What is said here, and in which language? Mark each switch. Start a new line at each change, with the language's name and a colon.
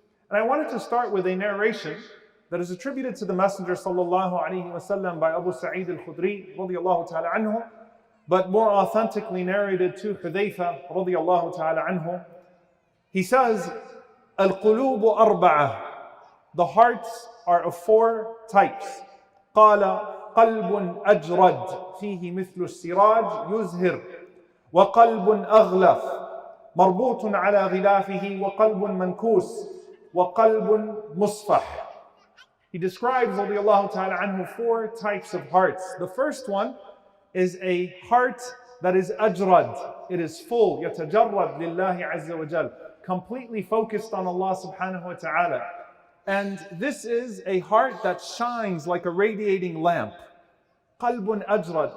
English: And I wanted to start with a narration that is attributed to the Messenger sallallahu alaihi wasallam by Abu Sa'id al-Khudri radiyallahu ta'ala anhu, but more authentically narrated to Hudayfa radiyallahu ta'ala anhu. He says,
Arabic: "Al-qulubu arba'a."
English: The hearts are of four types.
Arabic: قال قلب أجرد فيه مثل السراج يزهر وقلب أغلف مربوط على غلافه وقلب منكوس وقلب مصفح.
English: He describes
Arabic: رضي الله تعالى عنه
English: four types of hearts. The first one is a heart that is أجرد. It is full,
Arabic: يتجرد لله عز وجل,
English: completely focused on Allah subhanahu wa ta'ala. And this is a heart that shines like a radiating lamp. Qalbun ajrad.